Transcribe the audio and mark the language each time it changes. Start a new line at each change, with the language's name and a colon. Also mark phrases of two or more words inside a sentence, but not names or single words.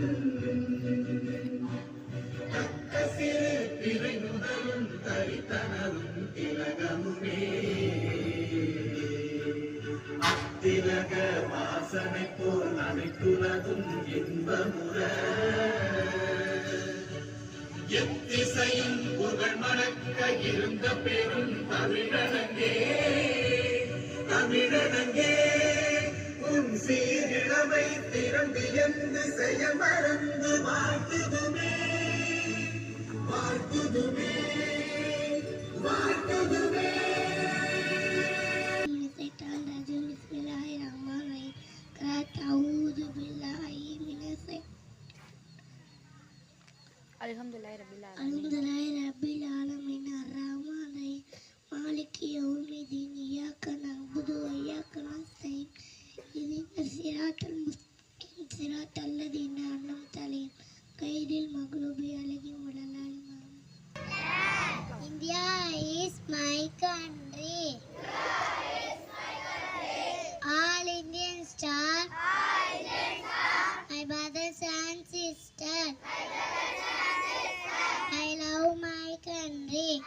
Tamil: தக்க சிறு பிறை முதலும் தரித்தனரும் திலகமுமே திலக வாசனை போல் அனைத்துலகும் இன்பமுற எத்திசையும் புகழ் மணக்க இருந்த பெரும் தமிழனங்கே தமிழனங்கே உன் சீரிழமை திறந்து என்று செய்ய மறந்து வாழ்த்துதுமே வாழ்த்துதுமே வாழ்த்துதுமே.
Arabic: الحمد لله رب العالمين الرحمن الرحيم مالك يوم الدين إياك نعبد وإياك نستعين اهدنا الصراط المستقيم صراط الذين أنعمت عليهم غير المغضوب عليهم ولا الضالين.
English: India is my country. All Indians star. My brothers and sisters. I love my country.